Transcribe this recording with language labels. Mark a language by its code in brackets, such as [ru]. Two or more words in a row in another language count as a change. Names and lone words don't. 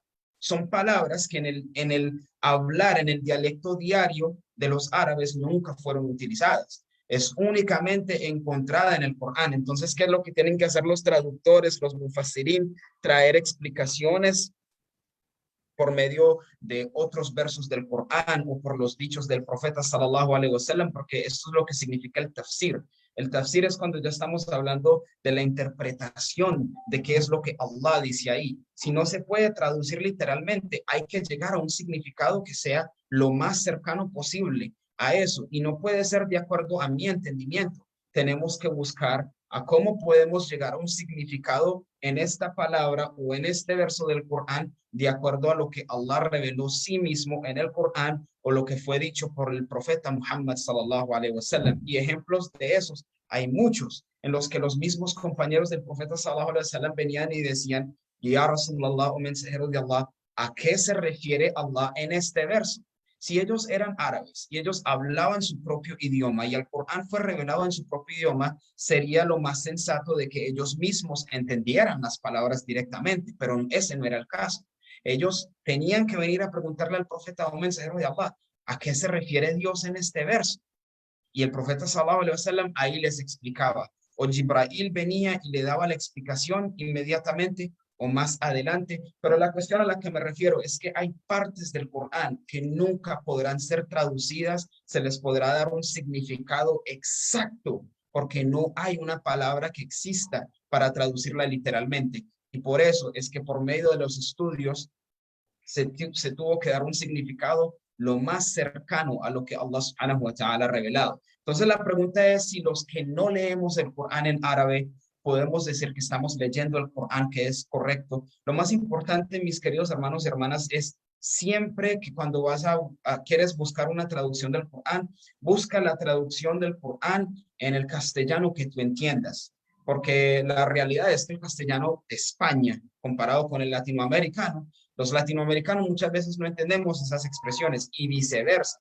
[es] Son palabras que en el hablar, en el dialecto diario de los árabes nunca fueron utilizadas. Es únicamente encontrada en el Corán. Entonces, ¿qué es lo que tienen que hacer los traductores, los mufassirín? Traer explicaciones por medio de otros versos del Corán o por los dichos del profeta [ar] صلى الله عليه وسلم, [es] porque esto es lo que significa el tafsir. El tafsir es cuando ya estamos hablando de la interpretación de qué es lo que Allah dice ahí. Si no se puede traducir literalmente, hay que llegar a un significado que sea lo más cercano posible a eso y no puede ser de acuerdo a mi entendimiento. Tenemos que buscar a cómo podemos llegar a un significado en esta palabra o en este verso del Corán de acuerdo a lo que Allah reveló sí mismo en el Corán o lo que fue dicho por el profeta Muhammad [ar] صلى الله عليه وسلم. [es] Y ejemplos de esos hay muchos en los que los mismos compañeros del profeta [ar] صلى الله عليه وسلم [es] venían y decían, [ar] يا رسول الله [es] o mensajero de Allah, ¿a qué se refiere Allah en este verso? Si ellos eran árabes y ellos hablaban su propio idioma y el Corán fue revelado en su propio idioma, sería lo más sensato de que ellos mismos entendieran las palabras directamente, pero ese no era el caso. Ellos tenían que venir a preguntarle al profeta, un mensajero de Allah, ¿a qué se refiere Dios en este verso? Y el profeta [ar] صلى الله عليه وسلم [es] ahí les explicaba, o Jibrail venía y le daba la explicación inmediatamente o más adelante, pero la cuestión a la que me refiero es que hay partes del Corán que nunca podrán ser traducidas, se les podrá dar un significado exacto, porque no hay una palabra que exista para traducirla literalmente. Y por eso es que por medio de los estudios se tuvo que dar un significado lo más cercano a lo que Allah [ar] سبحانه وتعالى [es] ha revelado. Entonces la pregunta es si los que no leemos el Corán en árabe podemos decir que estamos leyendo el Corán que es correcto. Lo más importante, mis queridos hermanos y hermanas, es siempre que cuando quieres buscar una traducción del Corán, busca la traducción del Corán en el castellano que tú entiendas, porque la realidad es que el castellano de España, comparado con el latinoamericano, los latinoamericanos muchas veces no entendemos esas expresiones y viceversa.